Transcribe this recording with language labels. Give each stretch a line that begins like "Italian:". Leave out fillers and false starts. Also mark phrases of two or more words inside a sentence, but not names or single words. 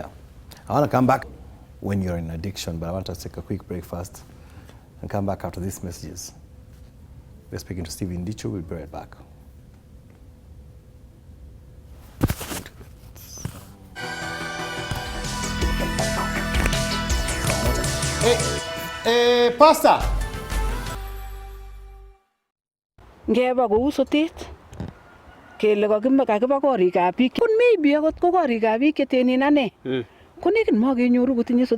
English: I want to come back when you're in addiction, but I want to take a quick break first and come back after these messages. We're speaking to NDICHU. We'll be right back. Pastor.
Kalenjin: Ngeba kou sotet kele kakiba korikab biik. Kun maybe akot ko korikab biik chetenen ane. Ko nekit makenyoru kotinye sotet.